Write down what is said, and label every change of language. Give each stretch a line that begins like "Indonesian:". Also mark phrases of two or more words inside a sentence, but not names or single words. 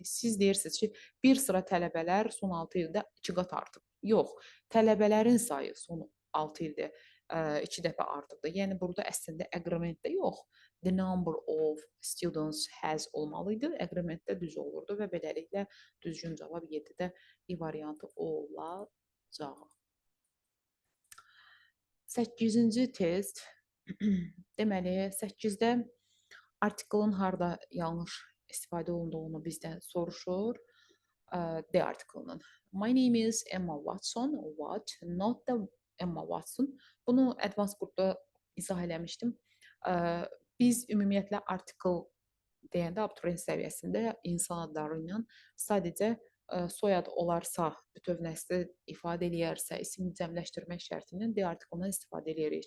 Azerbaijani: Siz deyirsiniz ki, bir sıra tələbələr son 6 ildə 2 qat artıb. Yox, tələbələrin sayı son 6 ildə 2 dəfə artıbdır. Yəni burada əslində agreement-də yox,
English: the number of students has
Azerbaijani: olmalı idi. Agreement-də düz olurdu və beləliklə düzgün cavab 7-də I variantı olacaq. 8-ci test. Deməli, 8-də artikelin harda yanlış istifadə olunduğunu bizdən soruşur. D artiklının.
English: My name is Emma Watson. What? Not the Emma Watson.
Azerbaijani: Bunu advanced qrupda izah eləmişdim. Biz ümumiyyətlə artikl deyəndə abituriyent səviyyəsində insan adları ilə sadəcə soyad olarsa, bütöv nəsli ifadə eləyərsə, isim cəmləşdirmək şərti ilə D artiklından istifadə edirik.